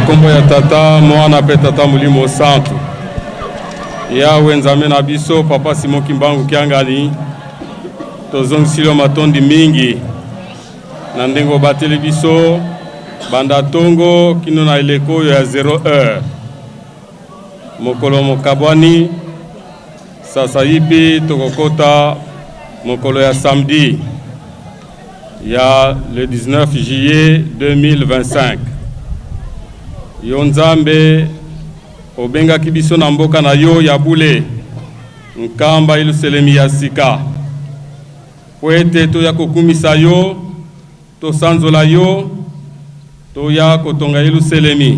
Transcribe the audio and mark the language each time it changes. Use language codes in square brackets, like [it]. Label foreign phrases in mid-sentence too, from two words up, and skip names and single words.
[ln] kombo ya tata mwana pe tata mulimo santu yawe nzambe na biso papa Simon Kimbangu Kiangali tozongisilo matondi mingi na ndengo bateli biso banda tongo kino na eleko ya 0 heure mokolo mokabwani [sw] sasa hivi [ln] tokokota mokolo ya samedi ya [fr] le 19 juillet 2025 [ln] yo nzambe obenga kibiso na mboka na yo ya bule nkamba iluselemi ya sika po ete toya kokumisa yo, tosanzola yo, toya kotonga Yelusalemi.